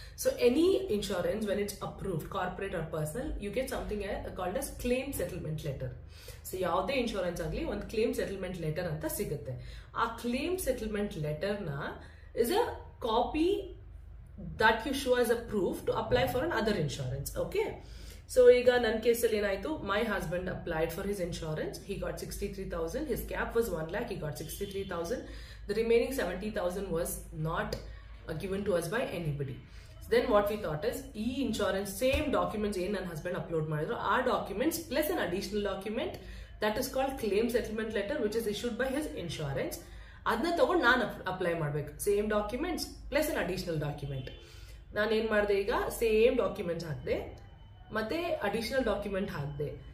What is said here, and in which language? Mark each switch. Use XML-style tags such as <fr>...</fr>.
<en>So any insurance when it's approved, corporate or personal, you get something called as claim settlement letter.</en> <kn>So ಯಾವುದೇ insurance ಆಗಲಿ ಒಂದು claim settlement letter ಅಂತ ಸಿಗುತ್ತೆ.</kn> <en>ಆ claim settlement ಲೆಟರ್ನ is a copy that you show as a proof to apply for another insurance.</en> <kn>Okay, so ಈಗ ನನ್ನ ಕೇಸಲ್ಲಿ ಏನಾಯ್ತು,</kn> <en>My husband applied for his insurance, he got 63,000, his cap was 1 lakh, he got 63,000, the remaining 70,000 was not given to us by anybody. Then what we thought is,</en> <kn>ಈ insurance same documents ಏನ್ ನನ್ನ husband upload ಮಾಡಿದ್ರು ಆ documents</kn> <en>plus an additional document that is called claim settlement letter which is issued by his insurance,</en> <kn>ಅದನ್ನ ತಗೊಂಡು ನಾನು apply ಮಾಡ್ಬೇಕು. Same documents plus ಅನ್ additional document. ನಾನೇನ್ ಮಾಡಿದೆ, ಈಗ ಸೇಮ್ ಡಾಕ್ಯುಮೆಂಟ್ಸ್ ಹಾಕಿದೆ ಮತ್ತೆ ಅಡಿಷನಲ್ ಡಾಕ್ಯುಮೆಂಟ್ ಹಾಕಿದೆ.</kn>